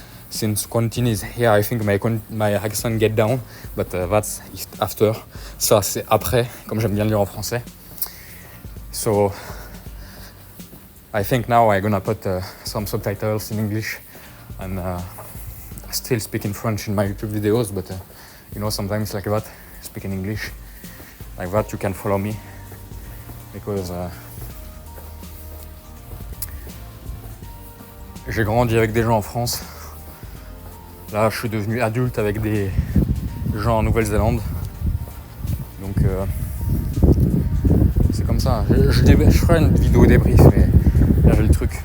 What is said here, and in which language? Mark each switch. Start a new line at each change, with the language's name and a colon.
English: Since quarantine is here, I think my accent get down, but that's after.
French: Ça, c'est après, comme j'aime bien le dire en français.
English: So, I think now I'm gonna put some subtitles in English and still speak in French in my YouTube videos, but sometimes like that, speak in English. Like that, you can follow me, because
French: j'ai grandi avec des gens en France. Là, je suis devenu adulte avec des gens en Nouvelle-Zélande. Donc, c'est comme ça. Je ferai une vidéo débrief, mais là, j'ai le truc.